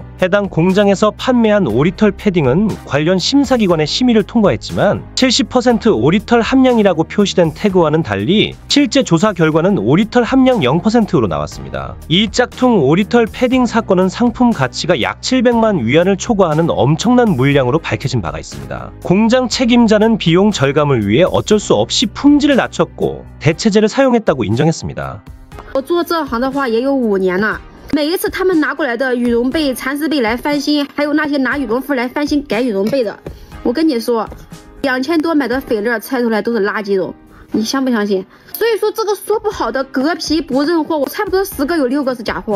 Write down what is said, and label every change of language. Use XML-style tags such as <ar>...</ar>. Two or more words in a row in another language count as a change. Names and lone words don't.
<ko>해당 공장에서 판매한 오리털 패딩은 관련 심사기관의 심의를 통과했지만 70% 오리털 함량이라고 표시된 태그와는 달리 실제 조사 결과는 오리털 함량 0%로 나왔습니다. 이 짝퉁 오리털 패딩 사건은 상품 가치가 약 700만 위안을 초과하는 엄청난 물량으로 밝혀진 바가 있습니다. 공장 책임자는 비용 절감을 위해 어쩔 수 없이 품질을 낮췄고 대체제를 사용했다고 인정했습니다.</ko> <zh>我做这行的话也有5年了，每一次他们拿过来的羽绒被、蚕丝被来翻新，还有那些拿羽绒服来翻新改羽绒被的，我跟你说，2000多买的菲乐拆出来都是垃圾绒，你相不相信？所以说这个说不好的革皮不认货，我差不多10个有6个是假货。</zh>